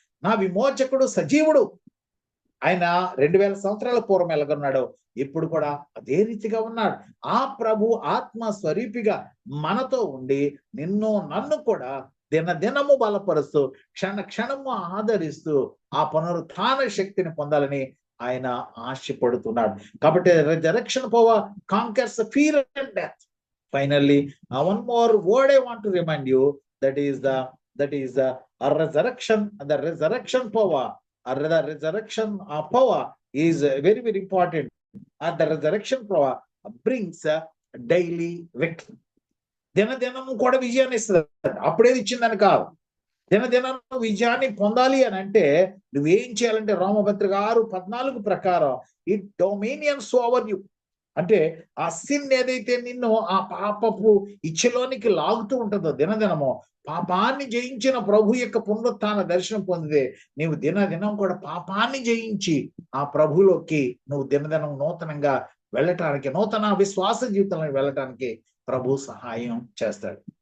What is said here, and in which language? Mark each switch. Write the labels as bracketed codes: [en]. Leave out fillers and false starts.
[te] నా విమోచకుడు సజీవుడు. ఆయన 2000 సంవత్సరాల పూర్వం ఎలాగొన్నాడో ఇప్పుడు కూడా అదే రీతిగా ఉన్నాడు. ఆ ప్రభు ఆత్మ స్వరూపిగా మనతో ఉండి నిన్ను నన్ను కూడా దినదినము బలపరుస్తూ క్షణము ఆదరిస్తూ ఆ పునరుత్థాన శక్తిని పొందాలని ఆయన ఆశపడుతున్నాడు. కాబట్టి [en] resurrection power conquers the fear and death. Finally, one more word I want to remind you, that is the resurrection. The resurrection power, the resurrection power is very, very important. And the resurrection power brings daily victory. [te] దినదినము కూడా విజయాన్ని ఇస్తుంది. అప్పుడేది ఇచ్చిందని కాదు. దినదినం విజయాన్ని పొందాలి అని అంటే నువ్వేం చేయాలంటే రోమపత్రిక 6:14 ప్రకారం [en] It dominions over you. [te] అంటే ఆ సిన్ ఏదైతే నిన్ను ఆ పాపపు ఇచ్చలోనికి లాగుతూ ఉంటుందో దినదినము, పాపాన్ని జయించిన ప్రభు యొక్క పునరుత్థాన దర్శనం పొందితే నీవు దినదినం కూడా పాపాన్ని జయించి ఆ ప్రభులోకి నువ్వు దినదినం నూతనంగా వెళ్ళటానికి, నూతన విశ్వాస జీవితంలో వెళ్ళటానికి ప్రభు సహాయం చేస్తాడు.